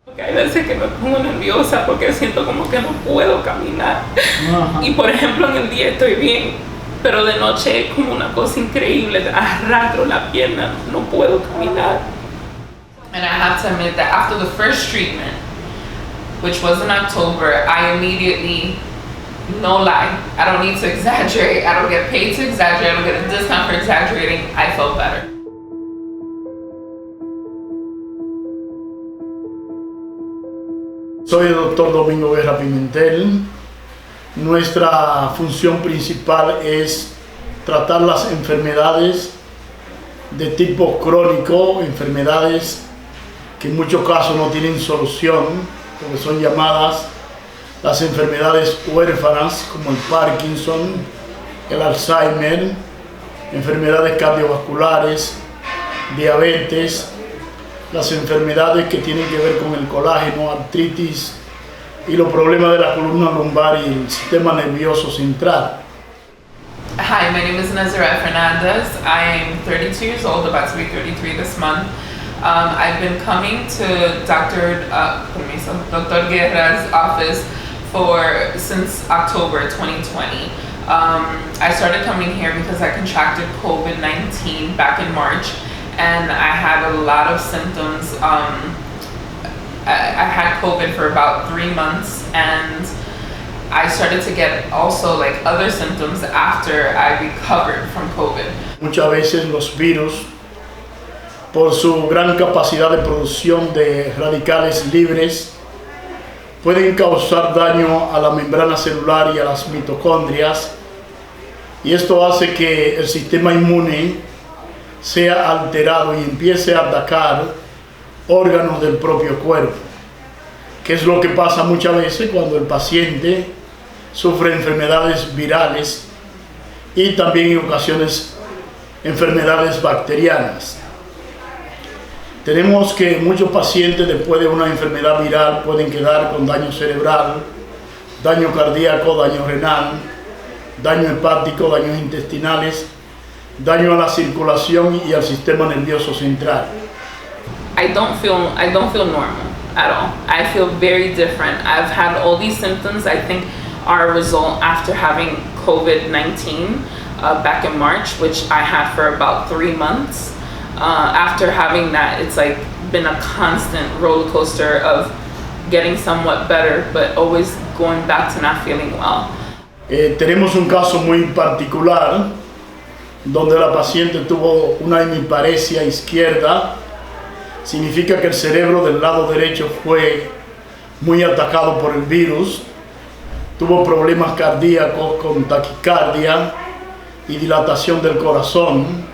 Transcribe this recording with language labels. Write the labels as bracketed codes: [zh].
[es] Porque hay veces que me pongo nerviosa porque siento como que no puedo caminar. Y por ejemplo en el día estoy bien, pero de noche es como una cosa increíble, arrastro la pierna, no puedo caminar. [en] And I have to admit that after the first treatment, which was in October, I immediately, no lie, I don't need to exaggerate, I don't get paid to exaggerate, I don't get a discount for exaggerating, I felt better. [es] Soy el doctor Domingo Guerra Pimentel. Nuestra función principal es tratar las enfermedades de tipo crónico, enfermedades que en muchos casos no tienen solución, porque son llamadas las enfermedades huérfanas, como el Parkinson, el Alzheimer, enfermedades cardiovasculares, diabetes, las enfermedades que tienen que ver con el colágeno, artritis y los problemas de la columna lumbar y el sistema nervioso central. [en] Hi, my name is Nazareth Fernandez. I am 32 years old, about to be 33 this month. I've been coming to Dr. Guerra's office since October 2020. I started coming here because I contracted COVID-19 back in March, and I had a lot of symptoms. I had COVID for about 3 months, and I started to get also like other symptoms after I recovered from COVID. [es] Muchas veces los virus, por su gran capacidad de producción de radicales libres, pueden causar daño a la membrana celular y a las mitocondrias, y esto hace que el sistema inmune sea alterado y empiece a atacar órganos del propio cuerpo, que es lo que pasa muchas veces cuando el paciente sufre enfermedades virales y también en ocasiones enfermedades bacterianas. Tenemos que muchos pacientes después de una enfermedad viral pueden quedar con daño cerebral, daño cardíaco, daño renal, daño hepático, daños intestinales, daño a la circulación y al sistema nervioso central. [en] I don't feel normal at all. I feel very different. I've had all these symptoms, I think, are a result after having COVID-19 back in March, which I had for about 3 months. After having that, it's like been a constant roller coaster of getting somewhat better, but always going back to not feeling well. [es] Tenemos un caso muy particular donde la paciente tuvo una hemiparesia izquierda. Significa que el cerebro del lado derecho fue muy atacado por el virus, tuvo problemas cardíacos con taquicardia y dilatación del corazón,